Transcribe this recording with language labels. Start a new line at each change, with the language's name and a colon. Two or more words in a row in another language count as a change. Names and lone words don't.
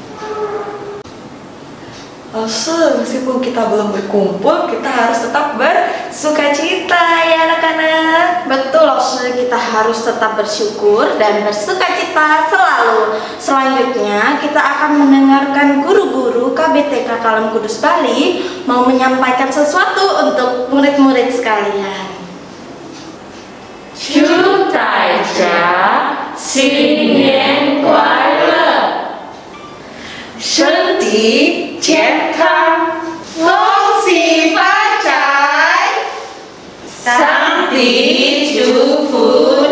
Indonesian: Meskipun kita belum berkumpul, kita harus tetap bersukacita ya anak-anak. Betul, kita harus tetap bersyukur dan bersukacita selalu. Selanjutnya kita akan mendengarkan guru-guru KBTK Kalam Kudus Bali mau menyampaikan sesuatu untuk murid-murid sekalian.
Chinese: 祝大家新年快乐，身体健康，恭喜发财，上帝祝福。